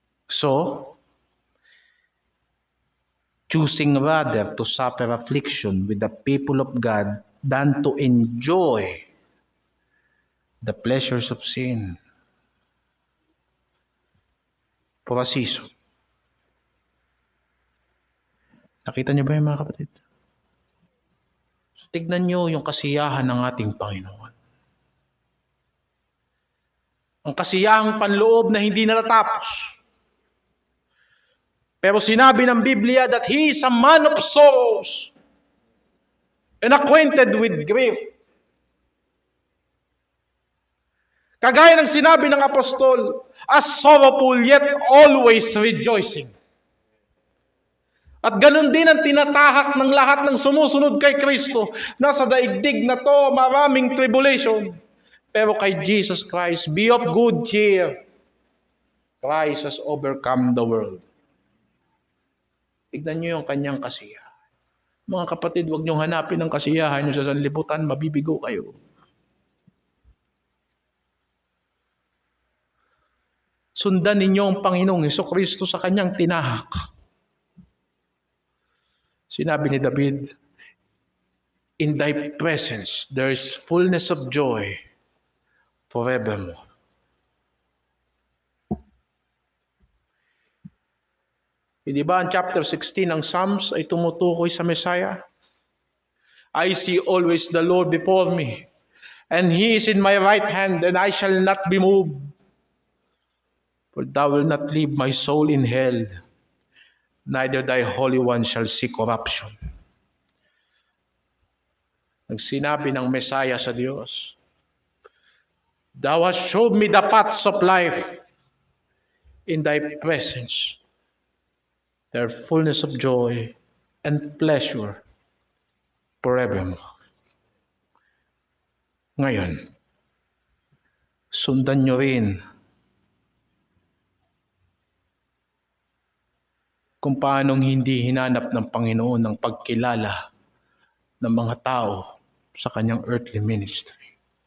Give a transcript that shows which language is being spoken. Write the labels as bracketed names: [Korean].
[English] So, choosing rather to suffer affliction with the people of God than to enjoy the pleasures of sin for a season. [Filipino] Nakita niyo ba yung mga kapatid? So, tignan niyo yung kasiyahan ng ating Panginoon. Ang kasiyahang panloob na hindi natatapos. Pero sinabi ng Biblia [English] that He is a man of sorrows and acquainted with grief. [Filipino] Kagaya ng sinabi ng apostol, [English] as sorrowful yet always rejoicing. [Filipino] At ganun din ang tinatahak ng lahat ng sumusunod kay Kristo. Nasa daigdig na to, maraming tribulation. Pero kay [English] Jesus Christ, be of good cheer. Christ has overcome the world. [Filipino] Tignan niyo yung kanyang kasiyahan. Mga kapatid, huwag niyong hanapin ang kasiyahan niyo sa sanlibutan, mabibigo kayo. Sundan ninyo ang Panginoong Hesukristo sa kanyang tinahak. Sinabi ni David, [English] in thy presence there is fullness of joy forevermore. [Filipino] Di ba ang chapter 16 ng Psalms ay tumutukoy sa Messiah? [English] I see always the Lord before me, and He is in my right hand, and I shall not be moved. For thou wilt not leave my soul in hell, neither thy Holy One shall see corruption. [Filipino] Nagsinabi ng Messiah sa Diyos, [English] thou hast showed me the paths of life. In thy presence, there are fullness of joy and pleasure forevermore. [Filipino] Ngayon, sundan nyo rin kung paanong hindi hinanap ng Panginoon ang pagkilala ng mga tao sa kanyang earthly ministry.